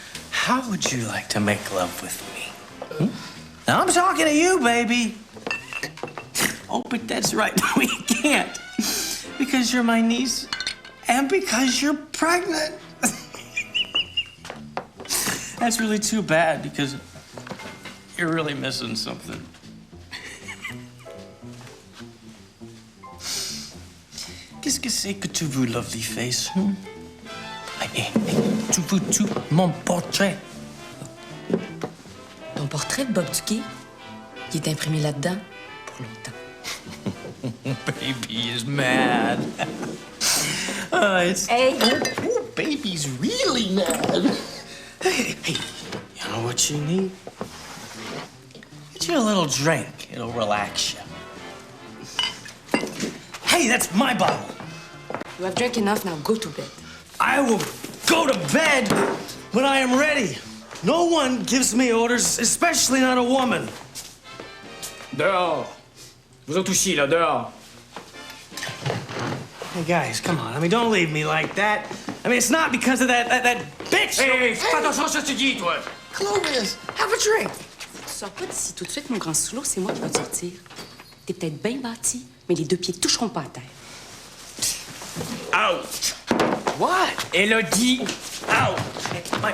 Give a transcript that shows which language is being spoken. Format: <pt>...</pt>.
<en>How would you like to make love with me? Now, I'm talking to you, baby. Oh, but that's right. No, we can't. Because you're my niece and because you're pregnant. That's really too bad because you're really missing something.</en> <fr>Qu'est-ce que c'est que tu veux,</fr> <en>lovely face?</en> <fr>Hey, tu veux-tu mon portrait? Ton portrait de Bob Duquet, il est imprimé là-dedans pour longtemps.</fr> <en>Baby is mad. It's... Hey! Oh, baby's really mad. Hey, you know what you need? Get you a little drink. It'll relax you. Hey, that's my bottle. You have drank enough, now go to bed. I will go to bed when I am ready. No one gives me orders, especially not a woman.</en> <fr>Dehors. Vous autres aussi, là, dehors.</fr> <en>Hey, guys, come on. I mean, don't leave me like that. I mean, it's not because of that bitch.</en> <fr>Hey, fais attention à ce que tu dis, toi.</fr> <en>Clovis, have a drink.</en> <fr>Tu sors pas d'ici tout de suite, mon grand sous-lot, c'est moi qui vais te sortir. T'es peut-être bien bâti, mais les deux pieds toucheront pas à terre.</fr> <en>Out! What?</en> <fr>Elle a dit out!</fr>